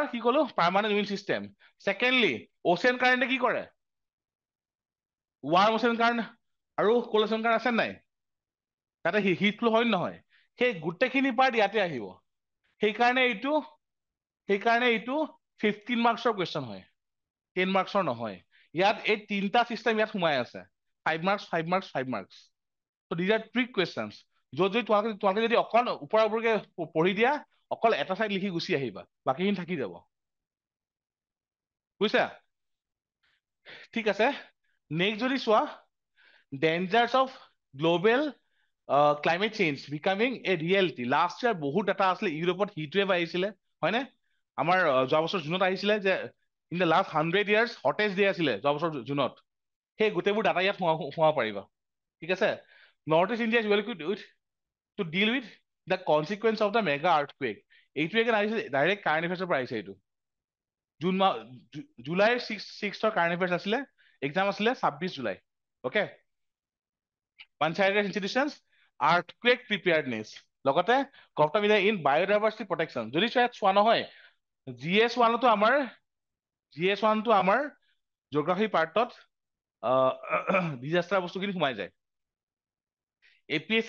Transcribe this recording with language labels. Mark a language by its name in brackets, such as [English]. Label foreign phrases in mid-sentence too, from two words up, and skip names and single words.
[Assamese] কি কলো [English] permanent wind system secondly ocean current [Assamese] কি কৰে [English] warm ocean current [Assamese] আৰু [English] cold ocean current [Assamese] আছে নাই তাতে [English] heat flow [Assamese] হয় নহয় সেই গোটেইখিনি পাৰ্ট ইয়াতে আহিব সেইকাৰণে এইটো 15 মাৰ্কছৰ কুৱেশ্যন হয় 10 মাৰ্কছৰ নহয় ইয়াত এই তিনটা চিষ্টেম ইয়াত সোমাই আছে 5 মাৰ্কছ 5 মাৰ্কছ 5 মাৰ্কছ [English] so these are trick questions [Assamese] য'ত যদি তোমালোকে যদি অকল ওপৰা ওপৰকে পঢ়ি দিয়া অকল এটা সাইড লিখি গুচি আহিবা বাকিখিনি থাকি যাব বুজিছা ঠিক আছে নেক্সট যদি চোৱা [English] dangers of global climate change becoming a reality last year [Assamese] বহুত ডাটা আছিলে ইউৰোপত [English] heat wave [Assamese] আহিছিলে হয়নে আমাৰ যোৱা বছৰ জুনত আহিছিলে যে [English] in the last 100 years hottest day [Assamese] আছিলে যোৱা বছৰ জুনত সেই গোটেইবোৰ ডাটা ইয়াত সোমাব পাৰিবা ঠিক আছে [English] North East India is well equipped with to deal with the consequence of the mega earthquake [Assamese] এইটো একে আহিছে [English] direct current affairs [Assamese] পৰা আহিছে এইটো জুলাই 6ৰ [English] current affairs [Assamese] আছিলে এক্সাম আছিলে 26 জুলাই অকে পঞ্চায়তৰ [English] institutions earthquake preparedness [Assamese] লগতে কৰ্তা মিলাই [English] in biodiversity protection [Assamese] যদি চোৱা নহয় GS1 টো আমাৰ জিঅ'গ্ৰাফি পাৰ্টত ডিজাষ্টাৰ বস্তুখিনি সোমাই যায় APSC